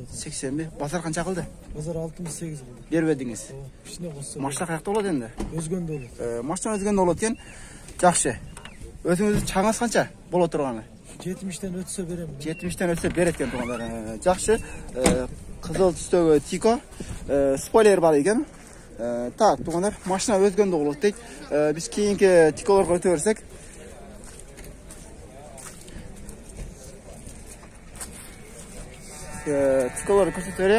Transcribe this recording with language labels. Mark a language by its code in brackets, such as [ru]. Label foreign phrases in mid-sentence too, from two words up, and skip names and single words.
[uz] 80 mi? Basar qancha qildi? Bazar 68 bo'ldi. Berib edingiz. Shunday qilsa. Mashina qayerda bo'ladi endi? O'zganda bo'ladi. Mashina o'zganda bo'ladi ekan. Yaxshi. O'zingiz chaqingiz qancha bo'la turgani? 70 dan o'tsa beraman. 70 dan o'tsa berayotgan tuğanlar. Yaxshi. [ky] кызыл түстөгү Тико. Спойлер бар экен. Так, тугандар, машина өзгөндө болот дейт. Биз кийинки Тиколорго өтө берсек. Тиколорду көрсөтө берейик.